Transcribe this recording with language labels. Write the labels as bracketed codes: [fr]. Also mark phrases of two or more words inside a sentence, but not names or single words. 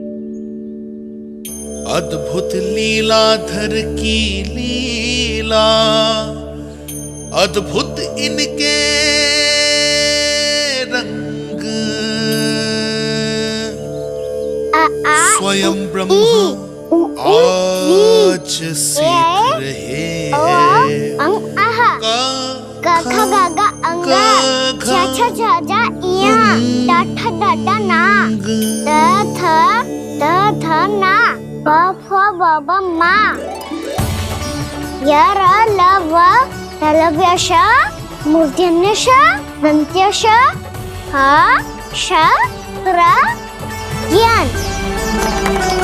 [hi] अद्भुत लीलाधर की लीला, अद्भुत इनके रंग, स्वयं ब्रह्मा आज सीख रहे हैं। गा गा गा अंगा, छा छा छा जा इया, डा ठा ना, द थ ना, ब फ ब ब मा, य र ल व तलव्य श, मूर्धन्य श, दन्त्य श, ह श र ज्ञान।